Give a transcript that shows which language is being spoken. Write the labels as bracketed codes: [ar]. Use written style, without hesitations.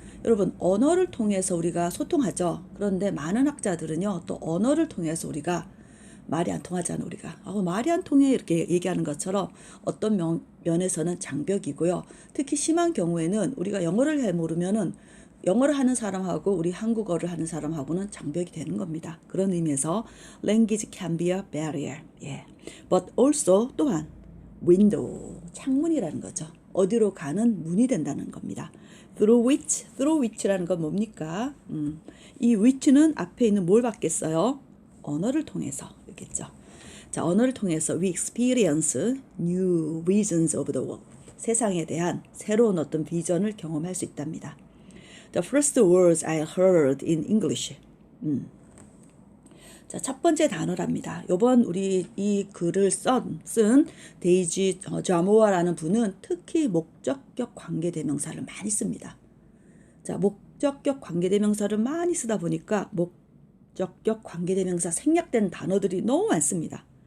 [ko] 여러분, 언어를 통해서 우리가 소통하죠. 그런데 많은 학자들은요, 또 언어를 통해서 우리가 말이 안 통하잖아, 우리가. 말이 안 통해 이렇게 얘기하는 것처럼 어떤 면에서는 장벽이고요. 특히 심한 경우에는 우리가 영어를 잘 모르면은 영어를 하는 사람하고 우리 한국어를 하는 사람하고는 장벽이 되는 겁니다. 그런 의미에서 [en] language can be a barrier. [ko] 예. [en] But also [ko] 또한 window, 창문이라는 거죠. 어디로 가는 문이 된다는 겁니다. [en] through which [ko] 라는 건 뭡니까? 이 which는 앞에 있는 뭘 받겠어요? 언어를 통해서 있겠죠. 자, 언어를 통해서 [en] we experience new visions of the world. [ko] 세상에 대한 새로운 어떤 비전을 경험할 수 있답니다. [en] The first words I heard in English. [ko] 자, 첫 번째 단어랍니다. 요번 우리 이 글을 쓴 데이지 자모아라는 분은 특히 목적격 관계대명사를 많이 씁니다. 자, 목적격 관계대명사를 많이 쓰다 보니까 목적격 관계대명사 생략된 단어들이 너무 많습니다.